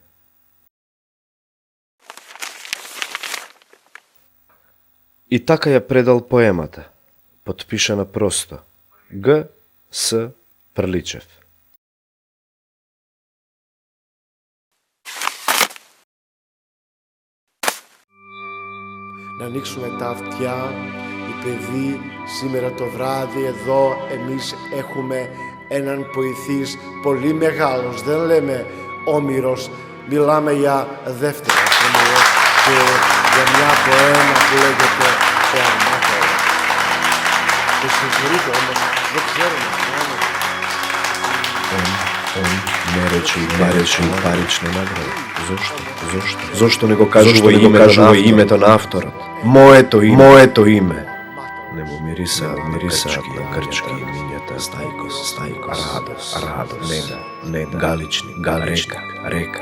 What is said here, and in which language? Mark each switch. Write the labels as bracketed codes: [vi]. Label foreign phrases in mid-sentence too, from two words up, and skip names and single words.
[mk] И така ја предал поемата, потпишана просто Г. С. Прличев. [el] Να ανοίξουμε τα αυτιά, οι παιδοί, σήμερα το βράδυ εδώ εμείς έχουμε έναν ποηθής πολύ μεγάλος, δεν λέμε όμηρος, μιλάμε για δεύτερο όμηρος και για μια ποέμα που λέγεται «Ο Αρμάτολος». Και συγχωρείτε όμως, δεν ξέρουμε [mk] не рече и парична награда. Зошто? Зошто не го кажува името на авторот? Моето име. Не му мирисаат на грчки имињата Стајкос, Радос, Неда, Галични, Река.